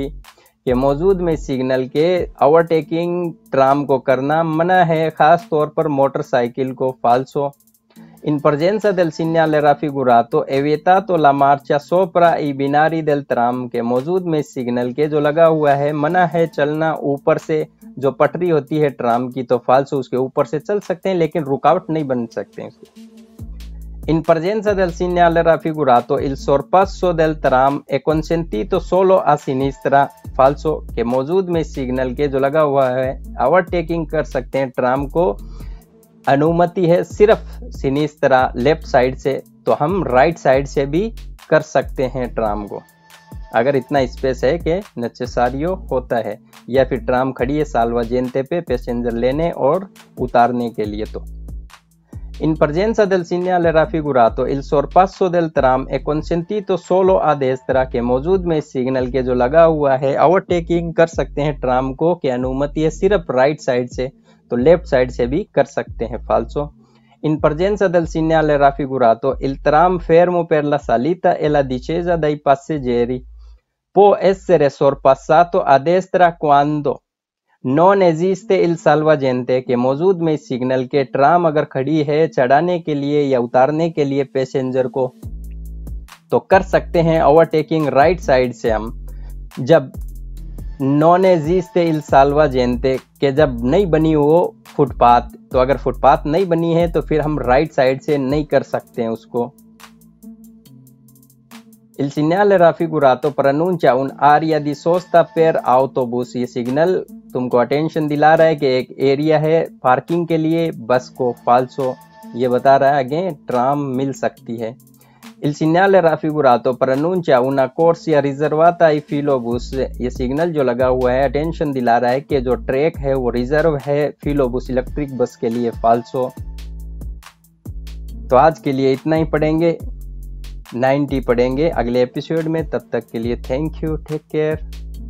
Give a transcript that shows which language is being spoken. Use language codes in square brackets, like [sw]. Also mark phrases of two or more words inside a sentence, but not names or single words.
[hi] के मौजूद में सिग्नल के ओवरटेकिंग ट्राम को करना मना है खास तौर पर मोटरसाइकिल को, फाल्सो। [it] In presenza del segnale raffigurato è vietato la marcia sopra i binari del tram। [hi] के मौजूद में सिग्नल के जो लगा हुआ है मना है चलना ऊपर से, जो पटरी होती है ट्राम की, तो फाल्सो उसके ऊपर से चल सकते हैं लेकिन रुकावट नहीं बन सकते हैं उसके। [it] In presenza del segnale raffigurato il sorpasso del tram è consentito solo a sinistra। [hi] फाल्सो के मौजूद में सिग्नल के जो लगा हुआ है ओवरटेकिंग कर सकते हैं ट्राम को, अनुमति है सिर्फ सिनिस्त्रा [en] left side [hi] से, तो हम [en] right side [hi] से भी कर सकते हैं ट्राम को अगर इतना स्पेस है कि नेसेसारियो होता है, या फिर ट्राम खड़ी है साल्वाजेंते पे पैसेंजर लेने और उतारने के लिए। [it] तो In presenza del segnale raffigurato il sorpasso del tram è consentito solo a destra। [hi] के मौजूद में सिग्नल के जो लगा हुआ है ओवरटेकिंग कर सकते हैं ट्राम को, कि अनुमति है सिर्फ [en] right side [hi] से, तो [en] left side [hi] से भी कर सकते हैं, फाल्सो। [it] In presenza del segnale raffigurato, il tram fermo per la salita e la discesa dai passeggeri può essere sorpassato a destra quando non esiste il salvagente [hi] के मौजूद में सिग्नल के ट्राम अगर खड़ी है चढ़ाने के लिए या उतारने के लिए पैसेंजर को तो कर सकते हैं ओवरटेकिंग [en] right side [hi] से हम। जब [it] non esiste il salvagente [hi] के जब नहीं बनी हो फुटपाथ, तो अगर फुटपाथ नहीं बनी है तो फिर हम [en] right side [hi] से नहीं कर सकते हैं उसको। [it] Il segnale raffigurato preannuncia un'area di sosta per autobus। [hi] ये सिग्नल तुमको अटेंशन दिला रहा है कि एक एरिया है पार्किंग के लिए बस को। फाल्सो ये बता रहा है आगे ट्राम मिल सकती है। [it] Il segnale raffigurato preannuncia una corsia riservata ai filobus। [hi] ये सिग्नल जो लगा हुआ है अटेंशन दिला रहा है कि जो ट्रैक है वो रिजर्व है फिलोबुस [en] electric bus [hi] के लिए। फाल्सो। तो आज के लिए इतना ही पढ़ेंगे, 90 पढ़ेंगे अगले एपिसोड में। तब तक के लिए [en] thank you, take care.